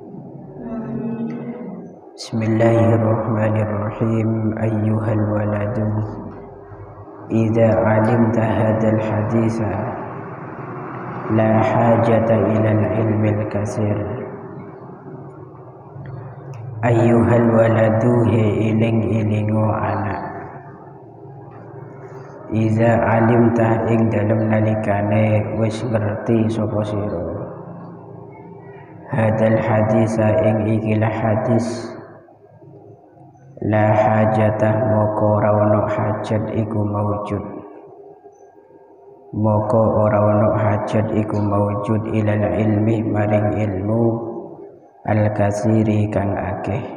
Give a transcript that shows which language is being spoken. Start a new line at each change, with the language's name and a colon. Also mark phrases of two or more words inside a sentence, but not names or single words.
Arabic: بسم الله الرحمن الرحيم. أيها الولد إذا علمت هذا الحديث لا حاجة إلى العلم الكثير. أيها الولد
Javanese: he iling-ilingo anak,
Arabic: إذا علمت
Javanese: ing dalem nalikane wis ngerti sapa sira,
Arabic: هذا الحديث
Javanese: ing ikilah hadis,
Arabic: لا حاجة
Javanese: moko ora ono hajat iku maujud, moko ora ono hajat iku maujud
Arabic: إلى العلم
Javanese: maring ilmu al-katsiri kang akeh.